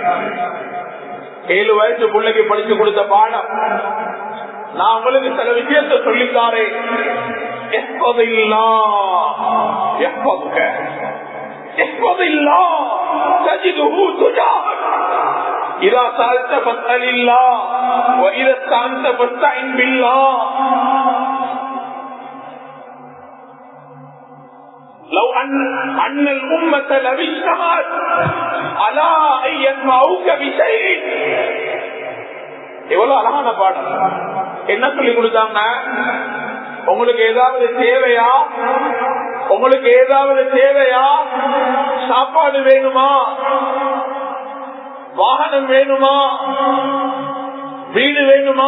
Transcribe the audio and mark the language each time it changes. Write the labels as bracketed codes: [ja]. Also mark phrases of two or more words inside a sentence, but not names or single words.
[ta] 7 வயசு பிள்ளைக்கு படிச்சு கொடுத்த பாடம், நான் உங்களுக்கு சில விஷயத்தை சொல்லித்தாரேன். [ar] إذا سألت فاسأل الله وإذا استعنت فاستعن بالله. لو أن الأمة لو اجتمعت على أن ينفعوك بشيء. [ta] எவ்வளவு அழகான பாடம். என்ன சொல்லி கொடுத்தாங்க? உங்களுக்கு ஏதாவது தேவையா? உங்களுக்கு ஏதாவது தேவையா? சாப்பாடு வேணுமா? வாகனம் வேணுமா? வீடு வேணுமா?